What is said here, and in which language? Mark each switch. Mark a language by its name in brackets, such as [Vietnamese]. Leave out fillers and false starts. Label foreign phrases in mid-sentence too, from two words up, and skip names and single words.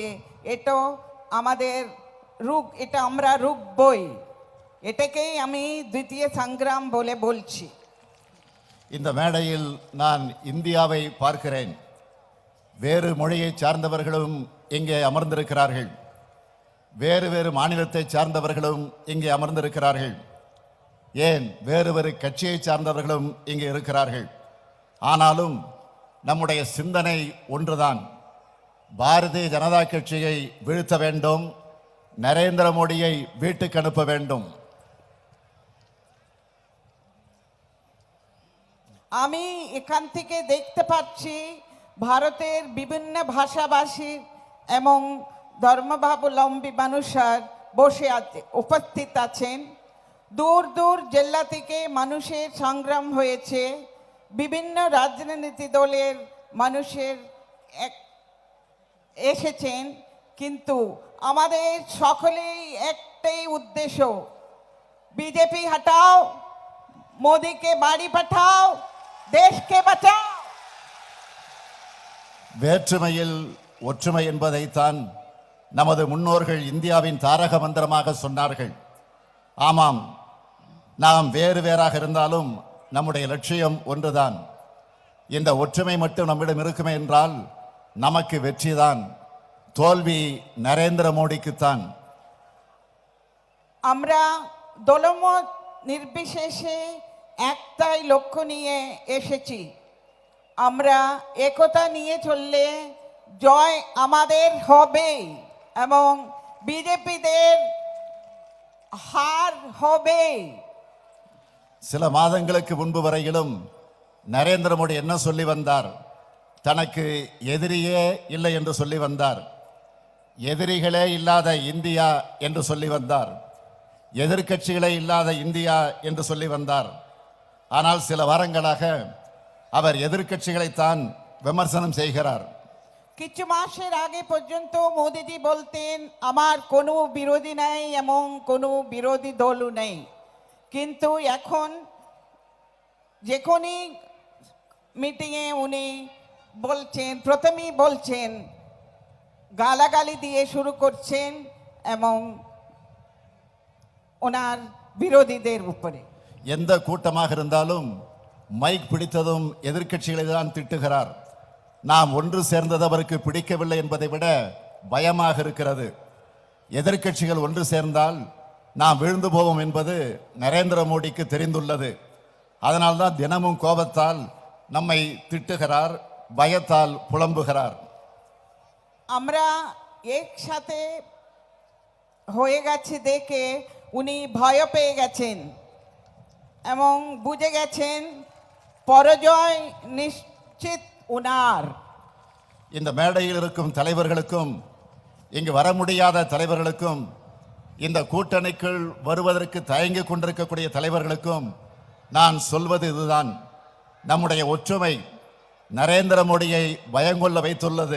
[Bangla] এটা আমাদের রোগ, এটা আমরা রুখবই. এটাকেই আমি দ্বিতীয় সংগ্রাম বলে বলছি. [Tamil] இந்த மேடையில் நான் இந்தியாவை பார்க்கிறேன். வேறு மொழியை சார்ந்தவர்களும் இங்கே அமர்ந்திருக்கிறார்கள். வேறு வேறு மாநிலத்தை சார்ந்தவர்களும் இங்கே அமர்ந்திருக்கிறார்கள். ஏன் வேறு வேறு கட்சியை சார்ந்தவர்களும் இங்கே இருக்கிறார்கள். ஆனாலும் நம்முடைய சிந்தனை ஒன்றுதான். பாரதிய ஜனதா கட்சியை வீழ்த்த வேண்டும், நரேந்திர மோடியை வீட்டுக்கு அனுப்ப வேண்டும். [Bangla] আমি এখান থেকে দেখতে পাচ্ছি ভারতের বিভিন্ন ভাষাভাষী এবং ধর্মাবলম্বী মানুষের উপস্থিত আছেন। দূর দূর জেলা থেকে মানুষের সংগ্রাম হয়েছে, বিভিন্ন রাজনীতি দলের মানুষের এসেছেন, কিন্তু আমাদের সকলেই একটাই উদ্দেশ্য, বিজেপি হটাও, মোদিকে বাড়ি পাঠাও, দেশকে বাঁচাও। [Tamil] வேற்றுமையில் ஒற்றுமை என்பதைத்தான் நமது முன்னோர்கள் இந்தியாவின் தாரக மந்திரமாக சொன்னார்கள். ஆமாம், நாம் வேறு வேறாக இருந்தாலும் நம்முடைய லட்சியம் ஒன்றுதான். இந்த ஒற்றுமை மட்டும் நம்மிடம் இருக்குமே என்றால் நமக்கு வெற்றிதான், தோல்வி நரேந்திர மோடிக்குத்தான். [Bangla] আমরা দলমত নির্বিশেষে একটাই লক্ষ্য নিয়ে এসেছি। আমরা একতা নিয়ে চললে জয় আমাদের হবে এবং বিজেপিদের হার হবে। [Tamil] சில மாதங்களுக்கு முன்பு வரையிலும் நரேந்திர மோடி என்ன சொல்லி வந்தார்? தனக்கு எதிரியே இல்லை என்று சொல்லி வந்தார். எதிரிகளே இல்லாத இந்தியா என்று சொல்லி வந்தார். எதிர்க்கட்சிகளே இல்லாத இந்தியா என்று சொல்லி வந்தார். ஆனால் சில வாரங்களாக அவர் எதிர்க்கட்சிகளைத்தான் விமர்சனம் செய்கிறார். [Bangla] কিছু মাসের আগে পর্যন্ত মোদিজি বলতেন আমার কোনো বিরোধী নাই এবং কোনো বিরোধী দলও নেই, কিন্তু এখন যে কোনো মিটিংয়ে উনি বলছেন, প্রথমেই বলছেন, গালাগালি দিয়ে শুরু করছেন এবং ওনার বিরোধীদের উপরে। [Tamil] எந்த கூட்டமாக இருந்தாலும் மைக் பிடித்ததும் எதிர்க்கட்சிகளை தான் திட்டுகிறார். நாம் ஒன்று சேர்ந்தது அவருக்கு பிடிக்கவில்லை என்பதை விட பயமாக இருக்கிறது. எதிர்க்கட்சிகள் ஒன்று சேர்ந்தால் நாம் விழுந்து போவோம் என்பது நரேந்திர மோடிக்கு தெரிந்துள்ளது. அதனால்தான் தினமும் கோபத்தால் நம்மை திட்டுகிறார், பயத்தால் புலம்புகிறார். [Bangla] আমরা একসাথে হয়ে গেছে দেখে উনি ভয় পেয়ে গেছেন এবং বুঝে গেছেন পরাজয় নিশ্চিত উনার। [Tamil] இந்த மேடையில் இருக்கும் தலைவர்களுக்கும் இங்கு வர முடியாத தலைவர்களுக்கும் இந்த கூட்டணிக்குள் வருவதற்கு தயங்கிக் கொண்டிருக்கக்கூடிய தலைவர்களுக்கும் நான் சொல்வது இதுதான், நம்முடைய ஒற்றுமை நரேந்திர மோடியை பயங்கொள்ள வைத்துள்ளது.